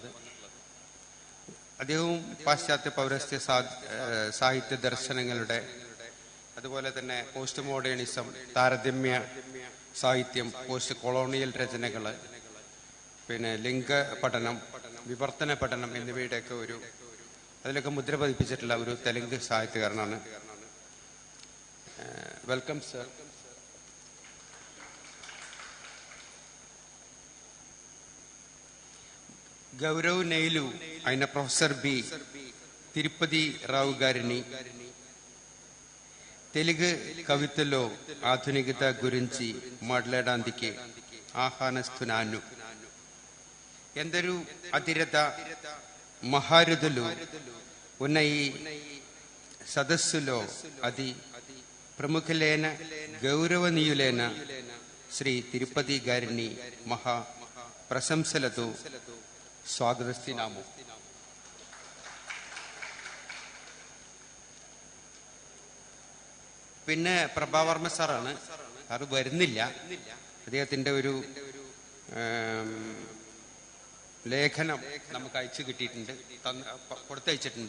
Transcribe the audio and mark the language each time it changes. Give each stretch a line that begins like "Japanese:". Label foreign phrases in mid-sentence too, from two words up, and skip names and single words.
Malayalam: അദ്ദേഹവും പാശ്ചാത്യ പൗരസ്ത്യ സാഹിത്യ ദർശനങ്ങളുടെ, അതുപോലെ തന്നെ
English: post modernism,
Malayalam: താരതമ്യ സാഹിത്യം,
English: post colonial
Malayalam: രചനകൾ, പിന്നെ ലിംഗ പഠനം, വിവർത്തന പഠനം എന്നിവയുടെയൊക്കെ അതിലൊക്കെ മുദ്ര പതിപ്പിച്ചിട്ടുള്ള ഒരു തെലുങ്ക് സാഹിത്യകാരനാണ്.
English: welcome sir.
Telugu: గౌరవ్ నెయిలు అయిన ప్రొఫెసర్ బి తిరుపతి రావు గారిని తెలుగు కవితలో ఆధునికత గురించి మాట్లాడడానికి ఆహ్వానిస్తున్నాను. ఎందరూ అతిరథ మహారథులు ఉన్న ఈ సదస్సులో అతి ప్రముఖులైన గౌరవనీయులైన శ్రీ తిరుపతి గారిని మహా ప్రశంసలతో സ്വാഗതത്തിനാമോ.
Malayalam: പിന്നെ പ്രഭാവർമ്മ സാറാണ്. അത് വരുന്നില്ല. അദ്ദേഹത്തിൻ്റെ ഒരു ലേഖനം നമുക്ക് അയച്ചു കിട്ടിയിട്ടുണ്ട്, കൊടുത്തയച്ചിട്ടുണ്ട്.